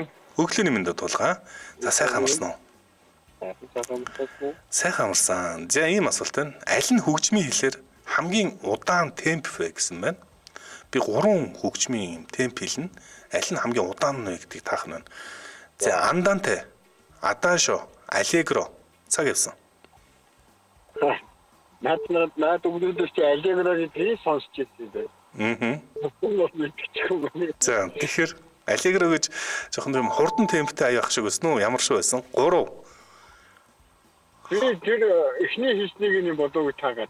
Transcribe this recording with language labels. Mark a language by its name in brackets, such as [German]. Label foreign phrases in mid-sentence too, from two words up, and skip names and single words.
[Mongolian] Өглөөний мэнд тулгаа. За сайхан амарсан уу? Сайхан амарсан. За ийм асуулт байна. Аль нь хөгжмийн хэлээр хамгийн удаан темп вэ гэсэн байна. Би 3 хөгжмийн темп хэлнэ. Аль нь хамгийн удаан нь вэ гэдгийг таах нь байна. За andante, adagio, allegro цаг явсан. Наад өгдөөс чи allegro гэж сонсч ирсэн. За тэгэхээр allegro гэж жоохон юм хурдан темптэй аяах шиг байсан уу? Ямар шиг байсан? 3. Тэр эхний хийснийг нь бодоогүй таагаад.